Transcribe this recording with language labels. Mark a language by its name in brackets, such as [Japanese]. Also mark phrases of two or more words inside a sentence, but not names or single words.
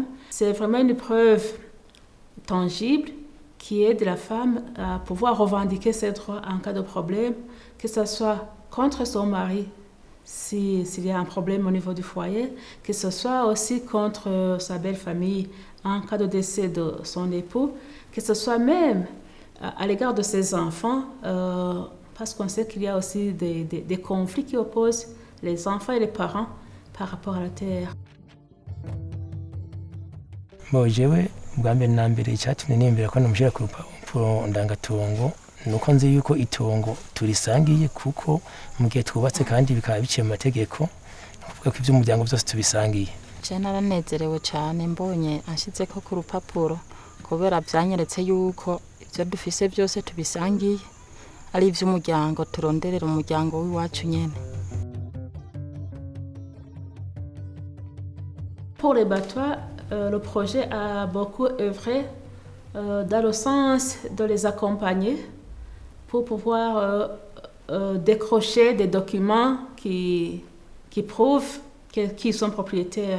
[French] C'est vraiment une preuve tangible qui aide la femme à pouvoir revendiquer ses droits en cas de problème, que ce soit contre son mari, s'il y a un problème au niveau du foyer, que ce soit aussi contre sa belle famille en cas de décès de son époux, que ce soit même à l'égard de ses enfants, parce qu'on sait qu'il y a aussi des conflits qui opposent les enfants et les parents par rapport à la terre. [Rundi] Bwa mbere na mbere icyatumye nembera ko namushyira ku rupapuro ndangatongo nuko nzi yuko itongo turisangiye, kuko mu gihe twubatse kandi bikaba biciye mu mategeko, kuvuga ko iby'umuryango byose tubisangiye. Je naranezerewe cyane mbonye ashyize ko ku rupapuro, kubera byanyeretse yuko ibyo dufise byose tubisangiye, ari iby'umuryango, turonderera umuryango w'iwacu nyene. [French] Pour les Batois, le projet a beaucoup œuvré dans le sens de les accompagner pour pouvoir décrocher des documents qui prouvent qu'ils sont propriétaires.